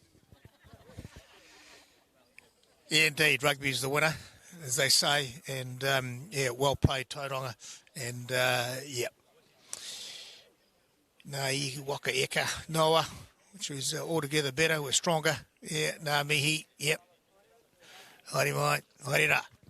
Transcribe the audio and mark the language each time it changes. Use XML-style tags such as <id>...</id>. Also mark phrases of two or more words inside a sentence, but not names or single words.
<en>Yeah, indeed, rugby is the winner, as they say, and well played,</en> <mi>Tauranga, and Ngā Waka Eka Noa,</mi> <en>which was altogether better, we're stronger. Yeah,</en> <mi>Ngā Mihi, yep. Haere mai, haere rā.</mi>